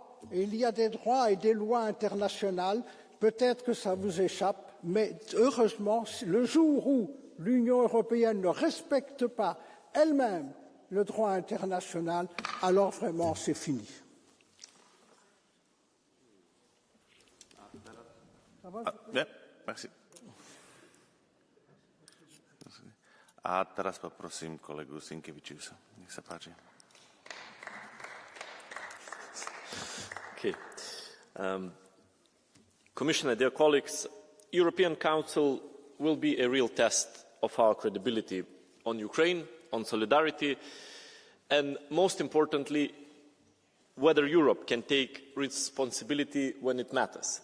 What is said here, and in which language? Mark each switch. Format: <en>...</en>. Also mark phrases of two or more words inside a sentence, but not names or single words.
<fr>Il y a des droits et des lois internationales. Peut-être que ça vous échappe, mais heureusement, le jour où l'Union européenne ne respecte pas elle-même le droit international, alors vraiment c'est fini. Merci.</fr> <sk>A teraz poprosím kolegu Sinkevičiusa. Nech sa páči.</sk> <en>Okay. Commissioner, dear colleagues, European Council will be a real test of our credibility on Ukraine, on solidarity, and most importantly, whether Europe can take responsibility when it matters.</en>